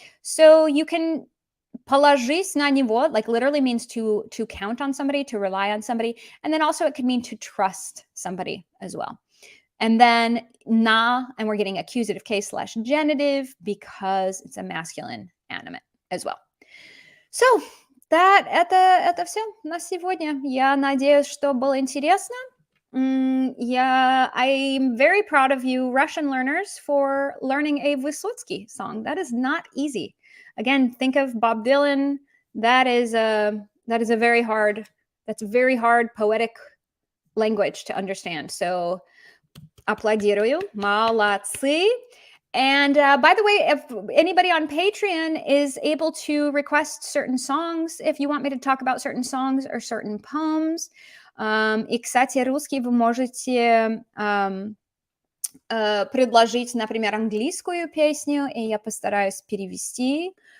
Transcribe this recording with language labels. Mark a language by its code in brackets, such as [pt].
[en] So you can [ru] положись на него, [en] like literally means to count on somebody, to rely on somebody. And then also it could mean to trust somebody as well. And then на, and we're getting accusative case / genitive because it's a masculine animate as well. [ru] So, это все на сегодня. Я надеюсь, что было интересно. [en] I'm very proud of you Russian learners for learning a Vysotsky song. That is not easy. Again, think of Bob Dylan. That is a very hard, that's a very hard poetic language to understand. [ru] So аплодирую, молодцы. [en] And by the way, if anybody on Patreon is able to request certain songs, if you want me to talk about certain songs or certain poems, [ru] и, кстати, русский вы можете предложить, например, английскую песню, и я постараюсь перевести.